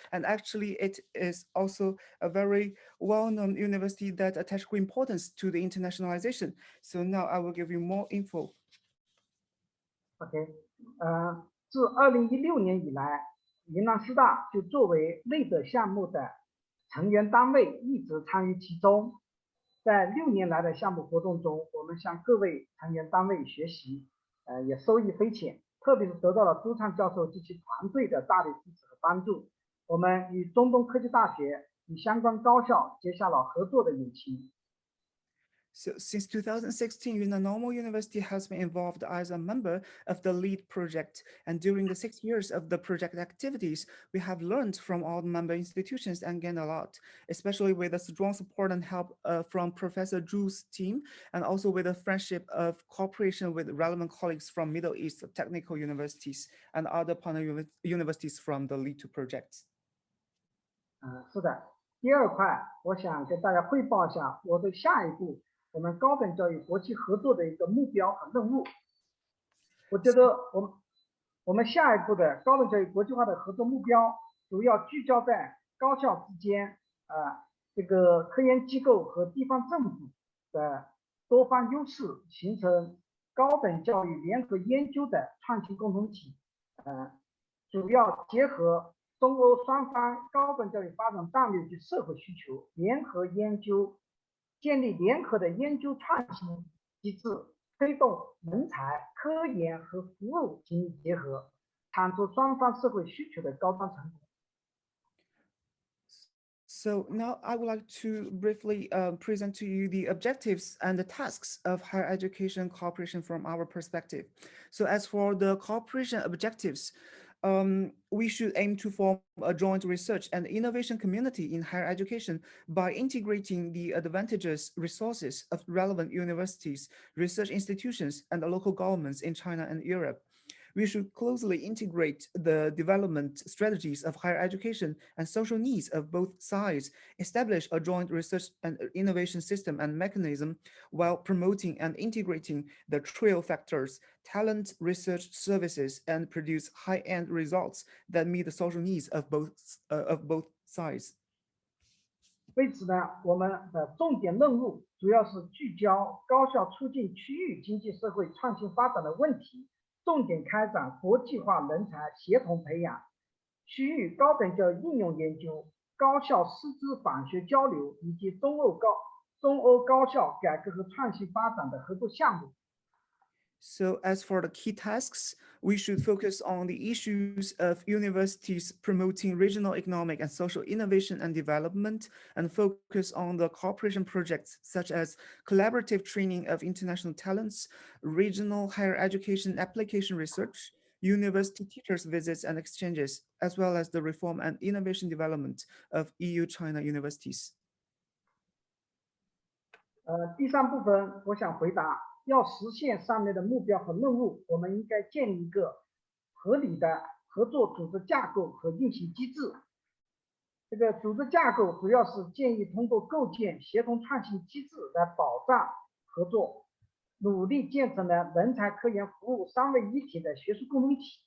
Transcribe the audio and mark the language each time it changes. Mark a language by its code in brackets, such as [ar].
[en] And actually, it is also a very well-known university that attaches great importance to the internationalization. So now I will give you more info. [zh] OK，自2016年以来，云南师大就作为LEAD项目的成员单位一直参与其中。在6年来的项目活动中，我们向各位成员单位学习，也受益匪浅，特别是得到了朱畅教授及其团队的大力支持和帮助。我们与中东科技大学与相关高校结下了合作的友情。 [en] So since 2016, Yunnan Normal University has been involved as a member of the LEAD project. And during the 6 years of the project activities, we have learned from all the member institutions and gained a lot, especially with the strong support and help from Professor Zhu's team, and also with a friendship of cooperation with relevant colleagues from Middle East technical universities and other partner universities from the LEAD2 project. [zh] 是的。第二块，我想跟大家汇报一下我对下一步我们高等教育国际合作的一个目标和任务。我觉得我们下一步的高等教育国际化的合作目标，主要聚焦在高校之间，这个科研机构和地方政府的多方优势，形成高等教育联合研究的创新共同体。主要结合中欧双方高等教育发展战略及社会需求，联合研究。建立联合的研究创新机制，推动人才、科研和服务紧密结合，产出双方社会需求的高端成果。 [en] So now I would like to briefly present to you the objectives and the tasks of higher education cooperation from our perspective. So as for the cooperation objectives, we should aim to form a joint research and innovation community in higher education by integrating the advantageous resources of relevant universities, research institutions, and the local governments in China and Europe. We should closely integrate the development strategies of higher education and social needs of both sides, establish a joint research and innovation system and mechanism while promoting and integrating the trio factors, talent, research, services, and produce high-end results that meet the social needs of both sides. [zh] 为此呢，我们的重点任务主要是聚焦高校促进区域经济社会创新发展的问题。重点开展国际化人才协同培养、区域高等教育应用研究、高校师资访学交流以及中欧高校改革和创新发展的合作项目。 [en] So as for the key tasks, we should focus on the issues of universities promoting regional economic and social innovation and development, and focus on the cooperation projects such as collaborative training of international talents, regional higher education application research, university teachers visits and exchanges, as well as the reform and innovation development of EU-China universities. [zh] 第三部分我想回答。要实现上面的目标和任务，我们应该建立一个合理的合作组织架构和运行机制。这个组织架构主要是建议通过构建协同创新机制来保障合作，努力建成了人才、科研、服务三位一体的学术共同体。